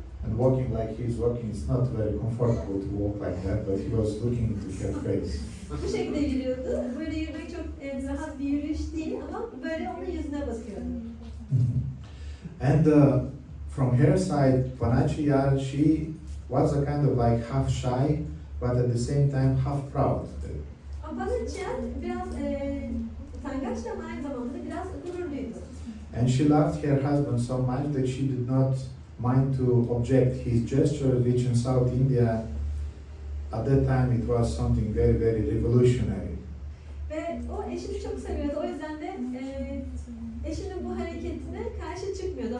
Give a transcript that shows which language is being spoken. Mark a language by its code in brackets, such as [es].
[en] and walking like he's walking. It's not very comfortable to walk like that, but he was looking into her face. [tr] Bu şekilde yürüyordu. Böyle yürümek çok rahat bir yürüyüş değil ama böyle onun yüzüne bakıyordu. [en] And from her side, Panachiyar, she was a kind of like half shy, but at the same time half proud. [tr] Ama Panachya biraz utangaç ama aynı zamanda da biraz gururluydu. [en] And she loved her husband so much that she did not mind to object his gesture, which in South India, at that time it was something very, very revolutionary. [tr] Ve o eşini çok seviyordu. O yüzden de eşinin bu hareketine karşı çıkmıyordu.